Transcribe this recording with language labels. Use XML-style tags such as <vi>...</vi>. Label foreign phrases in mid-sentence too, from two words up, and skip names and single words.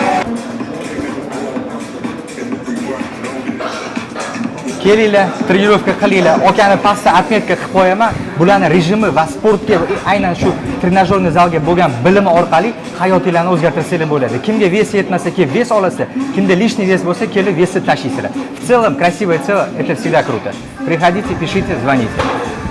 <uz>Kelinglar, trenirovka qilinglar. Akani pastda atmetka qilib qo'yaman. Bularning rejimi va sportga, aynan shu trenajyorniy zalga bo'lgan bilimi orqali hayotinglarni o'zgartirsanglar bo'ladi. Kimga vес yetmasa, vес olasa, kimda</uz> <ru>лишний вес</ru> <uz>bo'lsa, kelib vesni tashlaysizlar.</uz> <ru>В целом, красивое тело это всегда круто. Приходите, пишите, звоните.</ru>